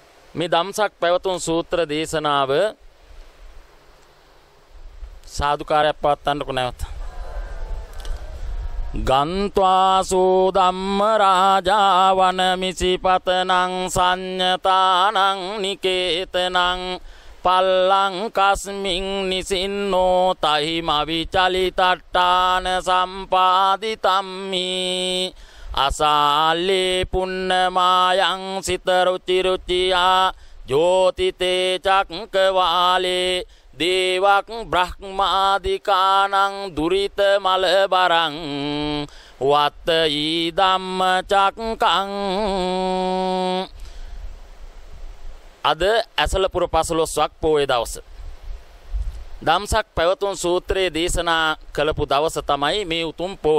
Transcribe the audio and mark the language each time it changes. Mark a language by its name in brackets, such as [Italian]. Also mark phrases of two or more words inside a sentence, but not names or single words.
[Sinhala] මේ ධම්සක් පැවතුම් සූත්‍ර දේශනාව සාදුකාරයක් පවත්වන්නකො නැවත. [Pali] ගන්්වාසෝ ධම්ම රාජා වනමිසිපතනං සංඤතානං නිකේතනං පල්ලං කස්මින් නිසින්නෝ තහිමවිචලිතට්ඨාන සම්පාදිතම්මි අසාල්ලේ පුන්නමායං සිතරුචිරුචියා ජෝතිතේ චක්කවාලේ දේවක් බ්‍රහ්මාදිකානං දුරිත මලබරං වත්ත ඊ ධම්ම චක්කං. [Sinhala] අද ඇසලපුර 15ක් පෝය දවස. ධම්සක් පැවතුම් සූත්‍රයේ දේශනා කළපු දවස තමයි මේ උතුම් පෝය.